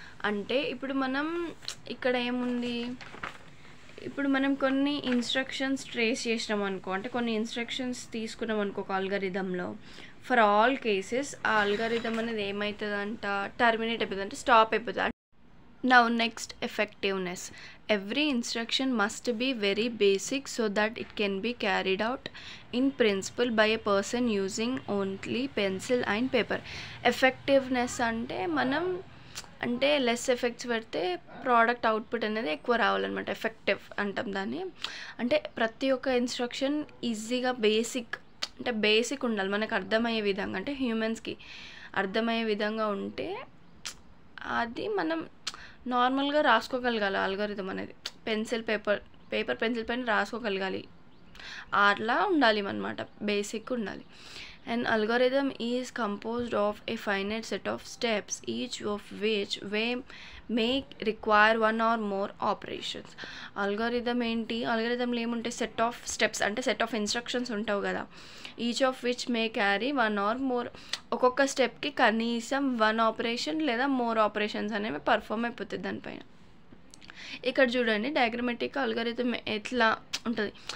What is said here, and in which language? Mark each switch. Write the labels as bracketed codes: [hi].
[te] అంటే ఇప్పుడు మనం ఇక్కడ ఏముంది, ఇప్పుడు మనం కొన్ని ఇన్స్ట్రక్షన్స్ ట్రేస్ చేసినాం అనుకో, అంటే కొన్ని ఇన్స్ట్రక్షన్స్ తీసుకున్నాం అనుకో ఒక అల్గారిథంలో, ఫర్ ఆల్ కేసెస్ ఆ అల్గారిథం అనేది ఏమవుతుందంట? టర్మినేట్ అయిపోతుంది, అంటే స్టాప్ అయిపోతుంది. [en] Now next, effectiveness. Every instruction must be very basic so that it can be carried out in principle by a person using only pencil and paper. [te] Effectiveness అంటే మనం అంటే less effects పెడితే product output అనేది ఎక్కువ రావాలన్నమాట, effective అంటాం దాన్ని. అంటే ప్రతి ఒక్క ఇన్స్ట్రక్షన్ ఈజీగా అంటే బేసిక్ ఉండాలి, మనకు అర్థమయ్యే విధంగా, అంటే హ్యూమన్స్కి అర్థమయ్యే విధంగా ఉంటే అది మనం నార్మల్గా రాసుకోగలగాలి. అల్గారిథం అనేది పేపర్ పెన్సిల్ పైన రాసుకోగలగాలి, అట్లా ఉండాలి అన్నమాట, బేసిక్ ఉండాలి. [en] An algorithm is composed of a finite set of steps, each of which may require one or more operations. [te] Algorithm ఏంటి? అల్గారిథంలో ఏముంటాయి? సెట్ ఆఫ్ స్టెప్స్, అంటే సెట్ ఆఫ్ ఇన్స్ట్రక్షన్స్ ఉంటావు కదా, [en] each of which may carry 1 or more, [te] ఒక్కొక్క స్టెప్కి కనీసం 1 operation లేదా more operations అనేవి perform అయిపోతుంది దానిపైన. ఇక్కడ చూడండి, డయాగ్రమెటిక్ అల్గారిథం ఎట్లా ఉంటుంది?